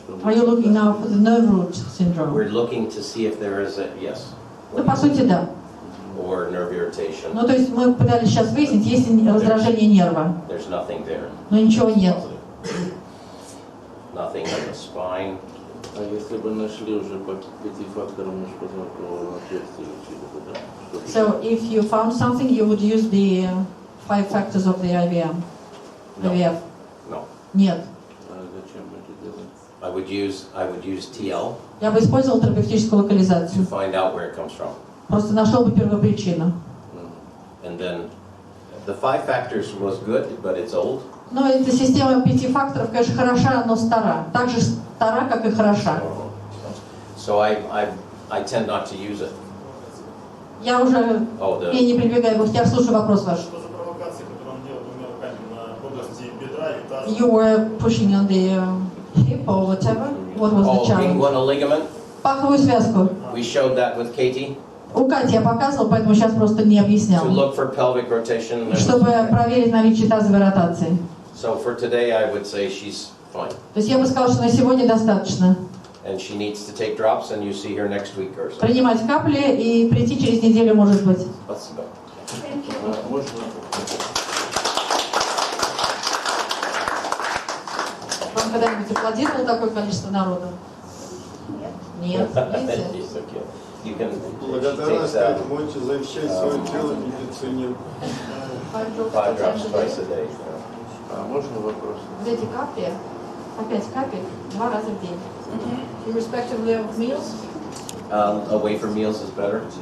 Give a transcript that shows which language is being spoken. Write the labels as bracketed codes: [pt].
[en] Are you looking now for the nerve root syndrome? We're looking to see if there is a, yes, [ru] Ну, по сути, да. [en] or nerve irritation. [ru] Ну, то есть мы пытались сейчас выяснить, есть ли раздражение нерва. [en] There's nothing there. [ru] Но ничего нет. [en] Nothing in the spine. [ru] А если бы нашли уже по 5 факторам межпозвонкового отверстия, лечили бы, да? [en] So if you found something, you would use the 5 factors of the IVM. No. IVF. No. [ru] Нет. А зачем мы это делаем? [en] I would use TL [ru] Я бы использовал терапевтическую [en] to [ru] локализацию. [en] find out where it comes from. [ru] Просто нашел бы первопричину. [en] And then the 5 factors was good, but it's old. [ru] Но эта система 5 факторов, конечно, хороша, но стара. Так же стара, как и хороша. [en] So I tend not to use it. [ru] Я уже Oh, я не прибегаю, я слушаю вопрос ваш. Что за провокации, которые он делал двумя руками на области бедра и таза? [en] You were pushing on the hip or whatever. What was the challenge? Inguinal ligament. [ru] Паховую связку. [en] We showed that with Katie [ru] У Кати я показывал, поэтому сейчас просто не объяснял. [en] to look for pelvic rotation. [ru] Чтобы проверить наличие тазовой ротации. [en] So for today, I would say she's fine, [ru] То есть я бы сказала, что на сегодня достаточно. [en] and she needs to take drops, and you see her next week or so. [ru] Принимать капли и прийти через неделю, может быть. Спасибо. Можно? Вам когда-нибудь аплодировало такое количество народа? Нет. Видите? [en] It's okay. You can. She [ru] Благодарность [en] takes [ru] этому можете защищать свое тело медицине. [en] 5 drops twice a day. [ru] А можно вопрос? Вот эти капли, по 5 капель 2 раза в день. [en] Irrespectively of meals, Away from meals is better.